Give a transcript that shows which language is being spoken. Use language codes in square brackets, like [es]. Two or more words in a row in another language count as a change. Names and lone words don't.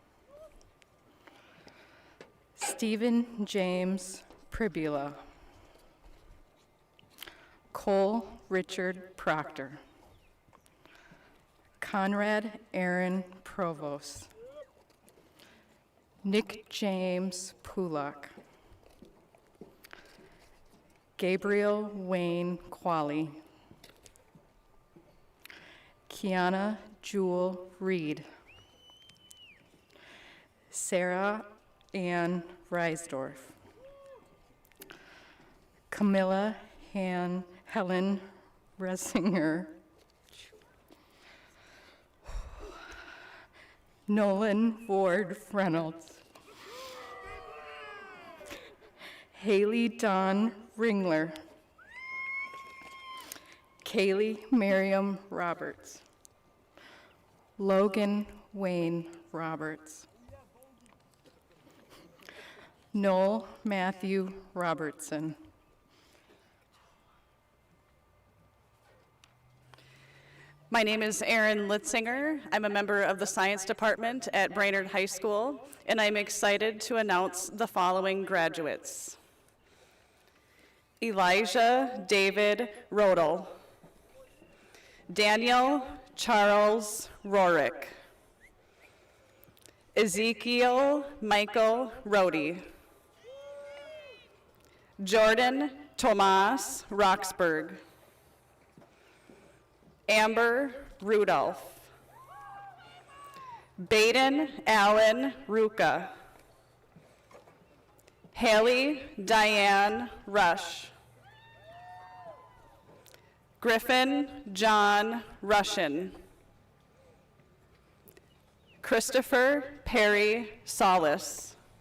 [en] Stephen James Pribula, Cole Richard Proctor, Conrad Aaron Provost, Nick James Pulak, Gabriel Wayne Qualley, Kiana Jewel Reed, Sarah Ann Reisdorf, Camilla Helen Resinger, Nolan Ward Reynolds, Haley Dawn Ringler, Kaylee Miriam Roberts, Logan Wayne Roberts, Noel Matthew Robertson, My name is Erin Litzinger. I'm a member of the Science Department at Brainerd High School, and I'm excited to announce the following graduates. Elijah David Rodel, Daniel Charles Rorick, Ezekiel Michael Rohde, Jordan Tomas Roxburgh, Amber Rudolph, Baden Allen Ruka, Haley Diane Rush, Griffin John Rushin, Christopher Perry Solis,